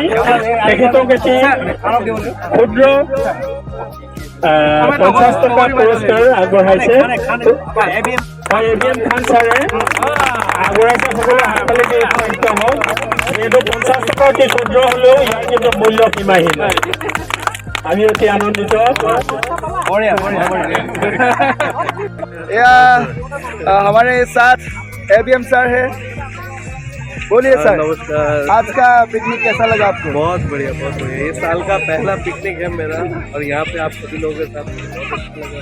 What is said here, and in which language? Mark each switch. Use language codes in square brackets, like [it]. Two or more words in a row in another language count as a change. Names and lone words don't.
[as] তেখেতক এটি ক্ষুদ্ৰ 50 টকা পুৰস্কাৰ আগবঢ়াইছে এবিএম খান ছাৰে আগবঢ়াইছে। সকলোৱে হাত তালি দি উৎসাহিত হওক। যিহেতু 50 টকা অতি ক্ষুদ্ৰ হ'লেও ইয়াৰ কিন্তু মূল্য সীমাহীন। আমি অতি আনন্দিত। [hi] हमारे साथ एबीएम सर है। बोलिए सर। नमस्कार। आज का पिकनिक कैसा लगा आपको? बहुत बढ़िया, बहुत बढ़िया। ये साल का पहला पिकनिक है मेरा और यहाँ पे आप सभी लोगों के साथ बहुत अच्छा लगा।